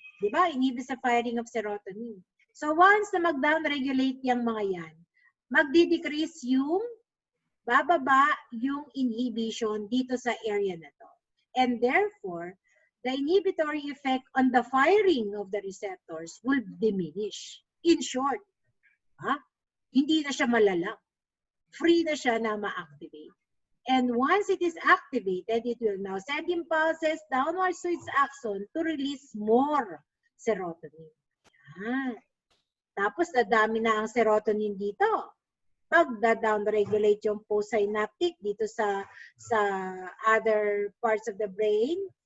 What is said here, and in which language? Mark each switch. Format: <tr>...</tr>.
<tl>Diba?</tl> <en>Inhibits the firing of serotonin.</en> <tl>So once na mag-down-regulate yung mga yan, magdi-decrease yung bababa yung inhibition dito sa area na to.</tl> <en>And therefore, the inhibitory effect on the firing of the receptors will diminish.</en> <tl>In short, hindi na siya malala. Free na siya na ma-activate.</tl> <en>And once it is activated, it will now send impulses downwards to its axon to release more serotonin.</en> <tl>Yan. Tapos, nadami na ang serotonin dito. Pag-down-regulate yung postsynaptic dito sa</tl> <en>other parts of the brain.</en>